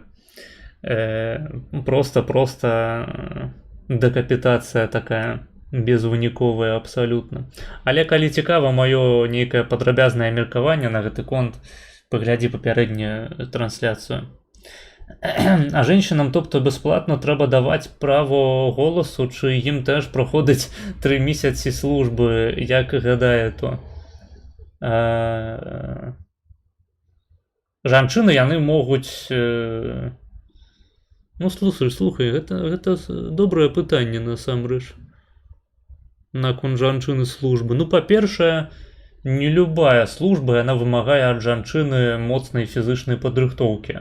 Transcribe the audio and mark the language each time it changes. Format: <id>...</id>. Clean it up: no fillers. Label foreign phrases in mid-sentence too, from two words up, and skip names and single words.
<be>Просто дэкапітацыя такая, безвыніковая абсалютна. Але калі цікава маё нейкае падрабязнае меркаванне на гэты конт, паглядзі папярэднюю трансляцыю.</be> <ru>А женщинам,</ru> <uk>тобто безплатно треба давати право голосу, чи їм теж проходить 3 місяці служби, як гадає то?</uk> <be>Жанчыны яны могуць... Ну, слухай, гэта добрае пытанне насамрэч. Наконт жанчыны службы. Ну, па-першае, не любая служба, яна вымагае ад жанчыны моцнай фізычнай падрыхтоўкі.</be>